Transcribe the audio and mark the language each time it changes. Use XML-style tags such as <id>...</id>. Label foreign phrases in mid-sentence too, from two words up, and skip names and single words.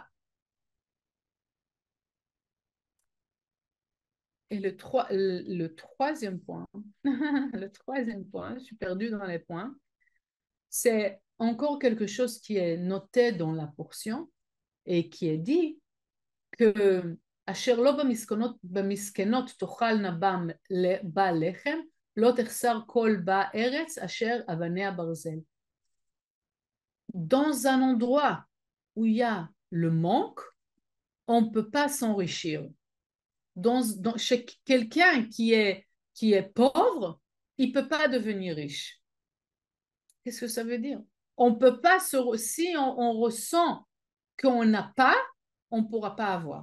<fr>Et le troisième point, le troisième point, je suis perdue dans les points, c'est encore quelque chose qui est noté dans la portion et qui est dit que</fr> <he>אשר לא במסכנות תאכלנה בה לחם, לא תחסר כל בה ארץ אשר אבניה ברזל.</he> <fr>Dans un endroit où il y a le manque, on ne peut pas s'enrichir. Chez quelqu'un qui est pauvre, il ne peut pas devenir riche. Qu'est-ce que ça veut dire? On peut pas, si on ressent qu'on n'a pas, on ne pourra pas avoir.</fr>